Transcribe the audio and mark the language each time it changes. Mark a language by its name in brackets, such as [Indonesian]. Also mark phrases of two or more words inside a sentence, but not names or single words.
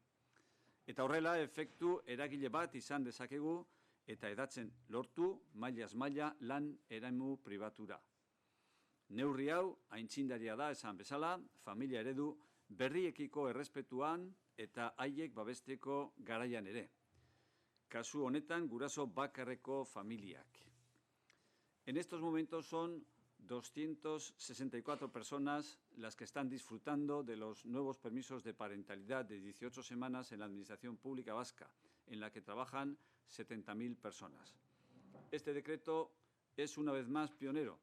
[Basque] Eta horrela, efektu eragile bat izan dezakegu eta edatzen lortu mailaz maila lan eremu pribatura. Neurri hau, aintzindaria da esan bezala, familia eredu berriekiko errespetuan eta haiek babesteko garaian ere. Kasu honetan, guraso bakarreko familiak. [Spanish] En estos momentos son 264 personas las que están disfrutando de los nuevos permisos de parentalidad de 18 semanas en la Administración Pública Vasca, en la que trabajan 70.000 personas. Este decreto es una vez más pionero.